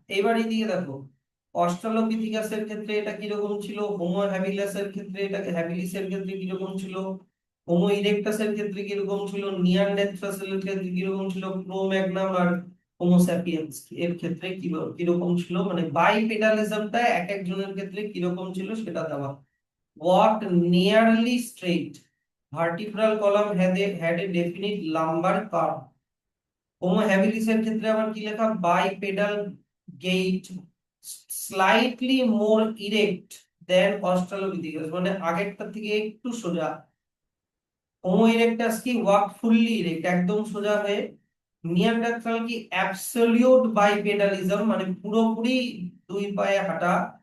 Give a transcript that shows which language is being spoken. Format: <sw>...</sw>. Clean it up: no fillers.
<bn>এবার এদিকে দেখো, অস্ট্রালোপিথিকাসের ক্ষেত্রে এটা কিরকম ছিল, হোমো হ্যাবিলাসের ক্ষেত্রে এটা, হ্যাবিলিসের ক্ষেত্রে কিরকম ছিল, হোমো ইরেক্টাসের ক্ষেত্রে কিরকম ছিল, নিয়ানডেরথালের ক্ষেত্রে কিরকম ছিল, ক্রো ম্যাগনাম আর হোমো স্যাপিয়েন্স এর ক্ষেত্রে কিরকম ছিল, মানে বাইপেডালিজমটা এক একজনের ক্ষেত্রে কিরকম ছিল সেটা দেওয়া।</bn> <en>walked nearly straight, vertebral column had a definite lumbar curve।</en> <bn>Homo হ্যাবিলিসের ক্ষেত্রে আবার কি লেখা,</bn> <en>bipedal gait, slightly more erect than Australopithecus,</en> <bn>মানে আগেরটা থেকে একটু সোজা। হোমো ইরেক্টাস কি</bn> <en>walk fully erect,</en> <bn>একদম সোজা হয়ে। নিয়ানডারথাল কি অ্যাবসলিউট বাইপেডালিজম, মানে পুরোপুরি দুই পায়ে হাঁটা।</bn>